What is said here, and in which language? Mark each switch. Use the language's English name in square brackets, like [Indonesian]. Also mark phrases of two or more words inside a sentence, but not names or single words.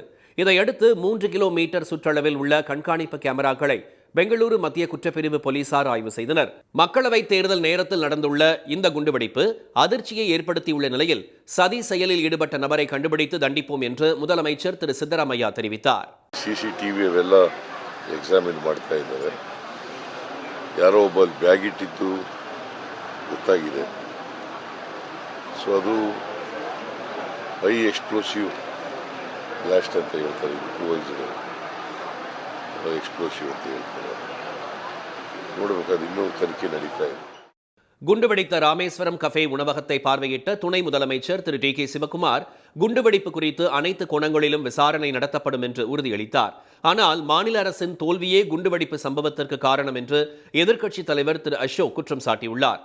[Tamil] இதையடுத்து 3 கிலோமீட்டர் சுற்றளவில் உள்ள கண்காணிப்பு கேமராக்களை பெங்களூரு மத்திய குற்றப்பிரிவு போலீசார் ஆய்வு செய்தனர். மக்களவைத் தேர்தல் நேரத்தில் நடந்துள்ள இந்த குண்டுவெடிப்பு அதிர்ச்சியை ஏற்படுத்தியுள்ள நிலையில் சதி செயலில் ஈடுபட்ட நபரை கண்டுபிடித்து தண்டிப்போம் என்று முதலமைச்சர் திரு சித்தராமையா தெரிவித்தார். [Kannada] CCTV ಎಕ್ಸಾಮಿನ್ ಮಾಡ್ತಾ ಇದ್ದಾರೆ. ಯಾರೋ ಒಬ್ಬ ಬ್ಯಾಗ್ ಇಟ್ಟಿದ್ದು ಗೊತ್ತಾಗಿದೆ. ಸೊ ಅದು [English] high explosive blast [Kannada] ಅಂತ ಹೇಳ್ತಾರೆ. [English] improvised explosive [Kannada] ಅಂತ ಹೇಳ್ತಾರೆ. ನೋಡಬೇಕಾದ್ರೆ ಇನ್ನೂ ತನಿಖೆ ನಡೀತಾ ಇದೆ. [Tamil] குண்டுவெடித்த ராமேஸ்வரம் கஃபே உணவகத்தை பார்வையிட்ட துணை முதலமைச்சர் திரு டி கே சிவக்குமார் குண்டுவெடிப்பு குறித்து அனைத்து கோணங்களிலும் விசாரணை நடத்தப்படும் என்று உறுதியளித்தார். ஆனால் மாநில அரசின் தோல்வியே குண்டுவெடிப்பு சம்பவத்திற்கு காரணம் என்று எதிர்க்கட்சித் தலைவர் திரு அசோக் குற்றம் சாட்டியுள்ளார்.